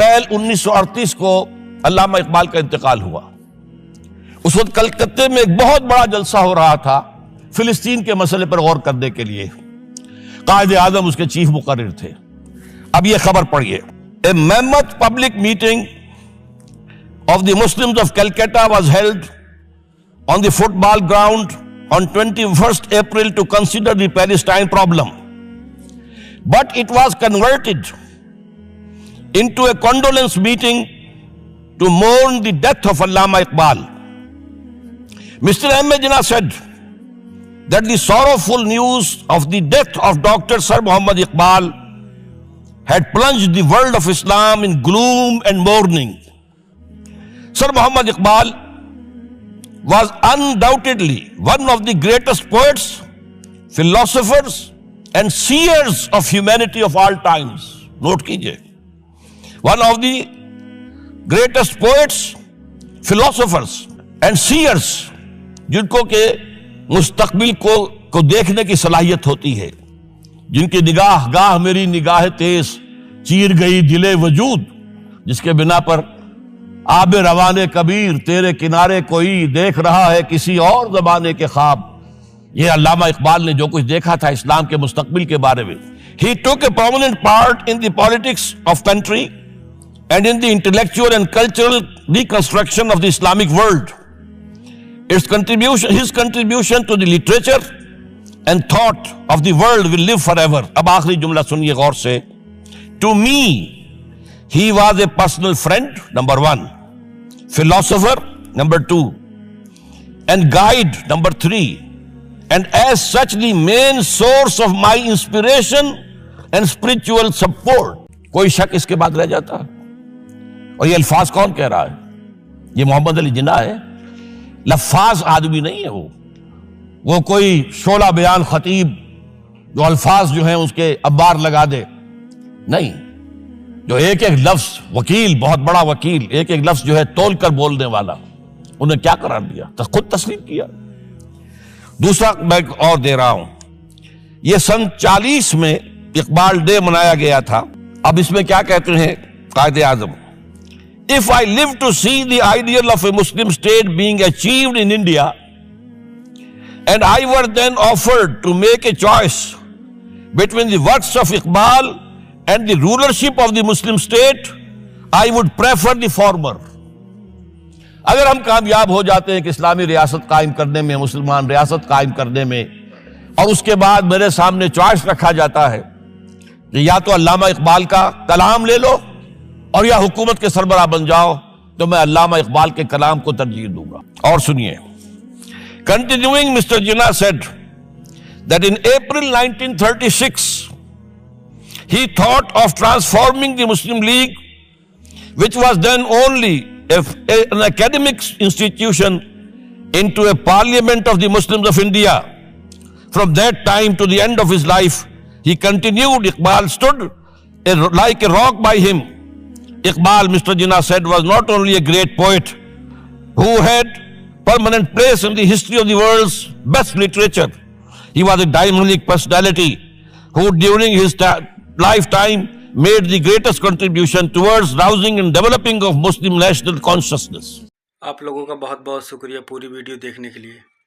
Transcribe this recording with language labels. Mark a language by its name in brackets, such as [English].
[Urdu] 1938 کو علامہ اقبال کا انتقال ہوا۔ اس وقت کلکتے میں ایک بہت بڑا جلسہ ہو رہا تھا فلسطین کے مسئلے پر غور کرنے کے لیے، قائد اعظم اس کے چیف مقرر تھے۔ اب یہ خبر پڑھیے، [English] A mammoth public meeting of the Muslims of Calcutta was held on the football ground on 21st April to consider the Palestine problem. But it was converted into a condolence meeting to mourn the death of Allama Iqbal. Mr. M. A. Jinnah said that the sorrowful news of the death of Dr. Sir Muhammad Iqbal had plunged the world of Islam in gloom and mourning. Sir Muhammad Iqbal was undoubtedly one of the greatest poets, philosophers, and seers of humanity of all times. [Urdu] Note kijiye. [English] One of the greatest poets, philosophers, and seers, [Urdu] جن کو کہ مستقبل کو دیکھنے کی صلاحیت ہوتی ہے، جن کی نگاہ گاہ میری نگاہ تیز چیر گئی دل وجود، جس کے بنا پر آب روان کبیر تیرے کنارے کوئی دیکھ رہا ہے کسی اور زمانے کے خواب۔ یہ علامہ اقبال نے جو کچھ دیکھا تھا اسلام کے مستقبل کے بارے میں۔ [English] He took a prominent part in the politics of country and in the intellectual and cultural reconstruction of the Islamic world. His contribution to the literature and thought of the world will live forever. [Urdu] اب آخری جملہ سنیے غور سے۔ [English] To me, He was a personal friend, number 1, philosopher, number 2, and guide, number 3, and as such the main source of my inspiration and spiritual support. [Urdu] کوئی شک اس کے بعد رہ جاتا؟ اور یہ الفاظ کون کہہ رہا ہے؟ یہ محمد علی جناح ہے. لفاظ آدمی نہیں ہے وہ کوئی شعلہ بیان خطیب جو الفاظ جو ہیں اس کے ابار لگا دے نہیں. جو ایک ایک لفظ وکیل، بہت بڑا وکیل، ایک ایک لفظ جو ہے تول کر بولنے والا، انہیں کیا قرار دیا؟ خود تسلیم کیا. دوسرا میں اور دے رہا ہوں، یہ سن 40 میں اقبال ڈے منایا گیا تھا. اب اس میں کیا کہتے ہیں Quaid Azam? [English] If I live to see the ideal of a Muslim state being achieved in India, and I were then offered to make a choice between the works of Iqbal and the rulership of the Muslim state, I would prefer the former. [Urdu] اگر ہم کامیاب ہو جاتے ہیں کہ اسلامی ریاست قائم کرنے میں، مسلمان ریاست قائم کرنے میں، اور اس کے بعد میرے سامنے چوائس رکھا جاتا ہے کہ یا تو علامہ اقبال کا کلام لے لو اور یا حکومت کے سربراہ بن جاؤ، تو میں علامہ اقبال کے کلام کو ترجیح دوں گا. اور سنیے، [English] continuing, Mr. Jinnah said that in April 1936 he thought of transforming the Muslim League, which was then only an academic institution, into a parliament of the Muslims of India. From that time to the end of his life, he continued. Iqbal stood like a rock by him. Iqbal, Mr. Jinnah said, was not only a great poet who had permanent place in the history of the world's best literature. He was a dynamic personality who during his lifetime made the greatest contribution towards rousing and developing of Muslim national consciousness. [Urdu] آپ لوگوں کا بہت بہت شکریہ پوری video دیکھنے کے لیے.